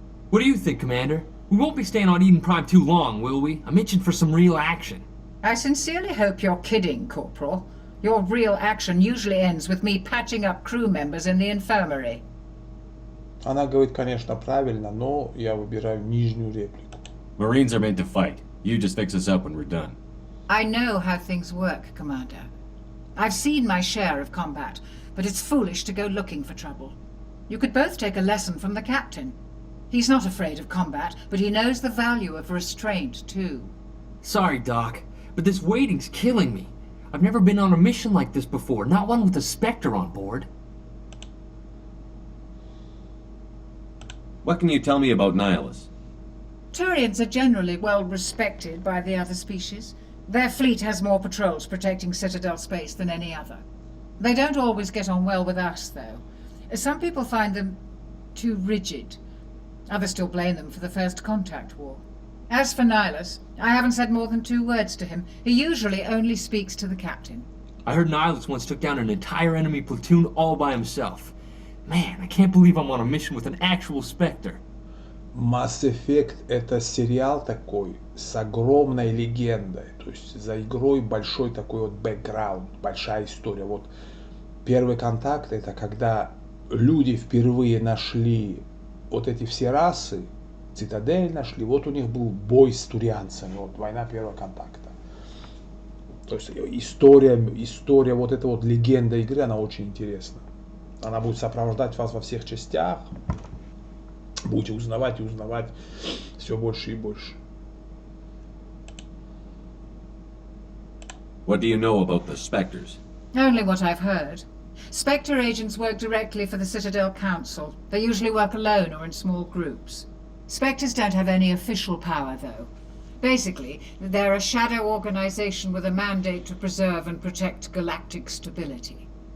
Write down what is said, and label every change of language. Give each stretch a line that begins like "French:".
English: What do you think, Commander? We won't be staying on Eden Prime too long, will we? I'm itching for some real action. I sincerely hope you're kidding, Corporal. Your real action usually ends with me patching up crew members in the infirmary.
Russian: Она говорит, конечно, правильно, но я выбираю нижнюю реплику.
English: Marines are meant to fight. You just fix us up when we're done. I know how things work, Commander. I've seen my share of combat, but it's foolish to go looking for trouble. You could both take a lesson from the captain. He's not afraid of combat, but he knows the value of restraint, too. Sorry, Doc, but this waiting's killing me. I've never been on a mission like this before, not one with a Spectre on board. What can you tell me about Nihilus? Turians are generally well respected by the other species. Their fleet has more patrols protecting Citadel space than any other. They don't always get on well with us, though. Some people find them too rigid. Others still blame them for the First Contact War. As for Nihilus, I haven't said more than 2 words to him. He usually only speaks to the captain. I heard Nihilus once took down an entire enemy platoon all by himself. Man, I can't believe I'm on a mission with an actual Spectre.
Russian: Масс Эффект — это сериал такой с огромной легендой. То есть за игрой большой такой вот бэкграунд, большая история. Вот первый контакт — это когда люди впервые нашли вот эти все расы, Цитадель нашли, вот у них был бой с турианцами, вот война первого контакта. То есть история вот эта вот легенда игры, она очень интересна. Она будет сопровождать вас во всех частях. Будете узнавать и узнавать все больше и больше.
English: What do you know about the Spectres? Only what I've heard. Spectre agents work directly for the Citadel Council. They usually work alone or in small groups. Spectres don't have any official power, though. Basically, they're a shadow organization with a mandate to preserve and protect galactic stability.